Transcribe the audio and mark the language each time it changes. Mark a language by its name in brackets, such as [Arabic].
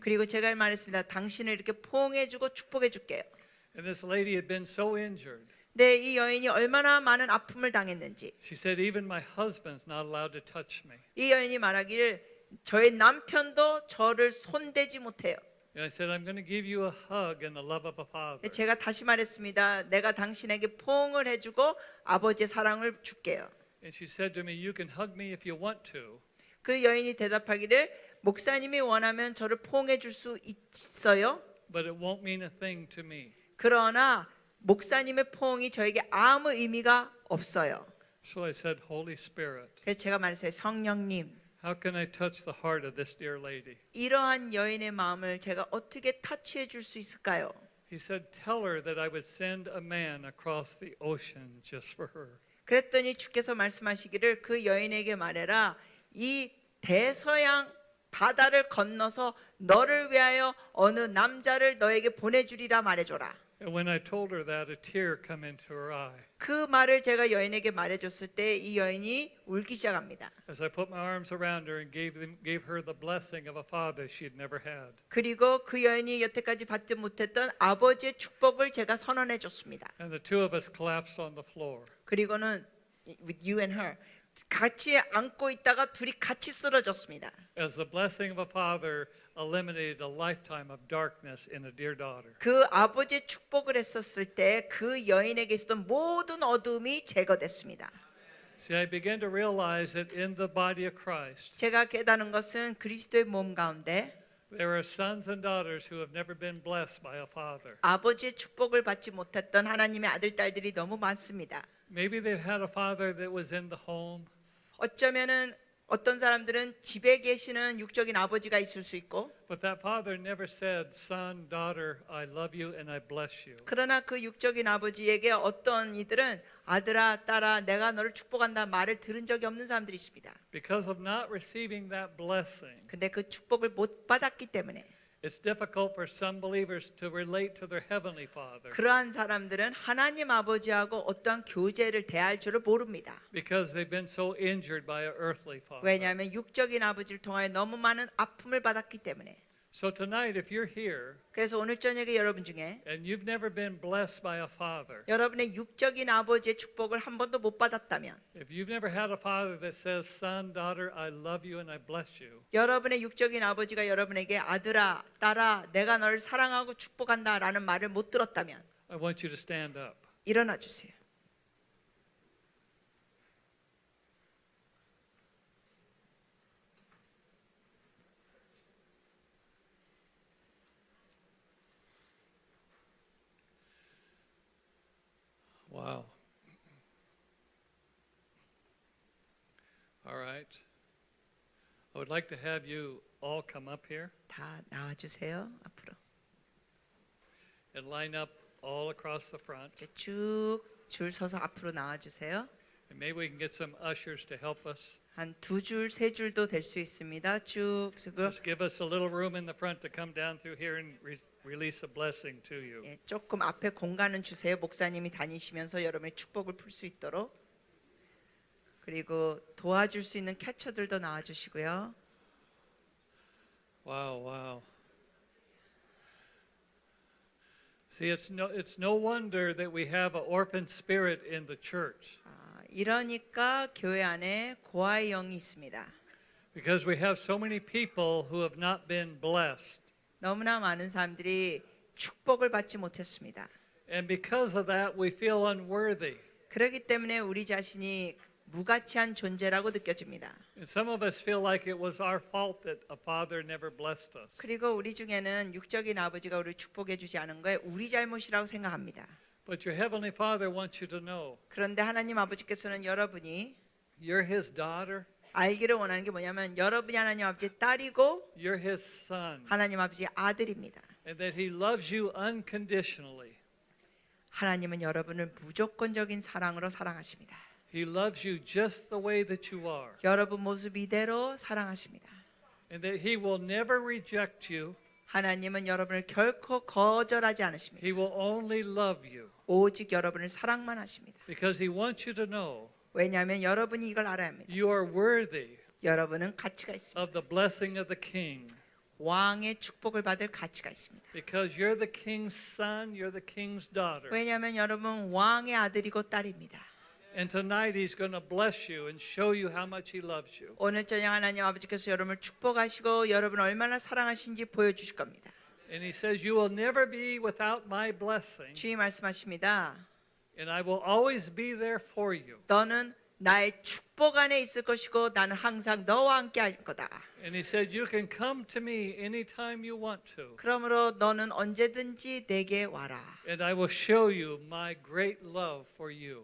[Korean] 그리고 제가 말했습니다. 당신을 이렇게 포옹해주고 축복해줄게요. [English] And this lady had been so injured. [Korean] 네, 이 여인이 얼마나 많은 아픔을 당했는지. [English] She said, "Even my husband's not allowed to touch me." [Korean] 이 여인이 말하기를 저의 남편도 저를 손대지 못해요. [English] And I said, "I'm going to give you a hug and the love of a father." [Korean] 제가 다시 말했습니다. 내가 당신에게 포옹을 해주고 아버지의 사랑을 줄게요. [English] And she said to me, "You can hug me if you want to, [Korean] 그 여인이 대답하기를 목사님이 원하면 저를 포옹해 줄 수 있어요. [English] but it won't mean a thing to me." [Korean] 그러나 목사님의 포옹이 저에게 아무 의미가 없어요. [English] So I said, "Holy Spirit, [Korean] 그래서 제가 말했어요. 성령님, [English] how can I touch the heart of this dear lady?" [Korean] 이러한 여인의 마음을 제가 어떻게 터치해 줄 수 있을까요? [English] He said, "Tell her that I would send a man across the ocean just for her." [Korean] 그랬더니 주께서 말씀하시기를 그 여인에게 말해라. 이 대서양 바다를 건너서 너를 위하여 어느 남자를 너에게 보내주리라 말해줘라. [English] And when I told her that, a tear come into her eye. [Korean] 그 말을 제가 여인에게 말해줬을 때 이 여인이 울기 시작합니다. [English] As I put my arms around her and gave her the blessing of a father she had never had. [Korean] 그리고 그 여인이 여태까지 받지 못했던 아버지의 축복을 제가 선언해 줬습니다. [English] And the two of us collapsed on the floor. [Korean] 그리고는 [English] with you and her [Korean] 같이 안고 있다가 둘이 같이 쓰러졌습니다. [English] As the blessing of a father eliminated a lifetime of darkness in a dear daughter. [Korean] 그 아버지의 축복을 했었을 때 그 여인에게 있었던 모든 어둠이 제거됐습니다. [English] See, I began to realize that in the body of Christ, [Korean] 제가 깨달은 것은 그리스도의 몸 가운데 [English] there are sons and daughters who have never been blessed by a father. [Korean] 아버지의 축복을 받지 못했던 하나님의 아들 딸들이 너무 많습니다. [English] Maybe they've had a father that was in the home, [Korean] 어쩌면은 어떤 사람들은 집에 계시는 육적인 아버지가 있을 수 있고 [English] but that father never said, "Son, daughter, I love you and I bless you." [Korean] 그러나 그 육적인 아버지에게 어떤 이들은 아들아 딸아 내가 너를 축복한다 말을 들은 적이 없는 사람들이 있습니다. [English] Because of not receiving that blessing, [Korean] 근데 그 축복을 못 받았기 때문에 [English] it's difficult for some believers to relate to their heavenly father [Korean] 그러한 사람들은 하나님 아버지하고 어떠한 교제를 대할 줄을 모릅니다. [English] because they've been so injured by an earthly father. [Korean] 왜냐하면 육적인 아버지를 통하여 너무 많은 아픔을 받았기 때문에. [English] So tonight, if you're here [Korean] 그래서 오늘 저녁에 여러분 중에 [English] and you've never been blessed by a father, [Korean] 여러분의 육적인 아버지의 축복을 한 번도 못 받았다면 [English] if you've never had a father that says, "Son, daughter, I love you and I bless you," [Korean] 여러분의 육적인 아버지가 여러분에게 아들아 딸아 내가 너를 사랑하고 축복한다라는 말을 못 들었다면 [English] I want you to stand up. [Korean] 일어나 주세요. [English] Wow. I would like to have you all come up here [Korean] 다 나와 주세요. 앞으로. [English] and line up all across the front. [Korean] 이렇게 쭉 줄 서서 앞으로 나와 주세요. [English] And maybe we can get some ushers to help us. [Korean] 한 두 줄, 세 줄도 될 수 있습니다. 쭉 쓰고 [English] Just give us a little room in the front to come down through here and release a blessing to you. [Korean] 예, 조금 앞에 공간은 주세요. 목사님이 다니시면서 여러분의 축복을 풀 수 있도록. 그리고 도와줄 수 있는 캐쳐들도 나와 주시고요. [English] Wow, wow. See, it's no wonder that we have an orphan spirit in the church [Korean] 이러니까 교회 안에 고아의 영이 있습니다. [English] because we have so many people who have not been blessed. [Korean] 너무나 많은 사람들이 축복을 받지 못했습니다. [English] And because of that, we feel unworthy. [Korean] 그렇기 때문에 우리 자신이 무가치한 존재라고 느껴집니다. [English] And some of us feel like it was our fault that a father never blessed us. [Korean] 그리고 우리 중에는 육적인 아버지가 우리를 축복해 주지 않은 거에 우리 잘못이라고 생각합니다. [English] But your heavenly Father wants you to know [Korean] 그런데 하나님 아버지께서는 여러분이 [English] you're his daughter, [Korean] 알기를 원하는 게 뭐냐면 여러분이 하나님 아버지의 딸이고 [English] you're his son, [Korean] 하나님 아버지의 아들입니다. [English] and that he loves you unconditionally. [Korean] 하나님은 여러분을 무조건적인 사랑으로 사랑하십니다. [English] He loves you just the way that you are, [Korean] 여러분 모습 이대로 사랑하십니다. [English] and that he will never reject you. [Korean] 하나님은 여러분을 결코 거절하지 않으십니다. [English] He will only love you [Korean] 오직 여러분을 사랑만 하십니다. [English] because he wants you to know [Korean] 왜냐하면 여러분이 이걸 알아야 합니다. [English] you are worthy [Korean] 여러분은 가치가 있습니다. [English] of the blessing of the king [Korean] 왕의 축복을 받을 가치가 있습니다. [English] because you're the king's son, you're the king's daughter. [Korean] 왜냐하면 여러분 왕의 아들이고 딸입니다. [English] And tonight he's going to bless you and show you how much he loves you. [Korean] 오늘 저녁 하나님 아버지께서 여러분을 축복하시고 여러분 얼마나 사랑하신지 보여주실 겁니다. [English] And he says you will never be without my blessing, [Korean] 주님 말씀하십니다. [English] and I will always be there for you. [Korean] 너는 나의 축복 안에 있을 것이고 나는 항상 너와 함께 할 거다. [English] And he said you can come to me anytime you want to, [Korean] 그러므로 너는 언제든지 내게 와라. [English] and I will show you my great love for you.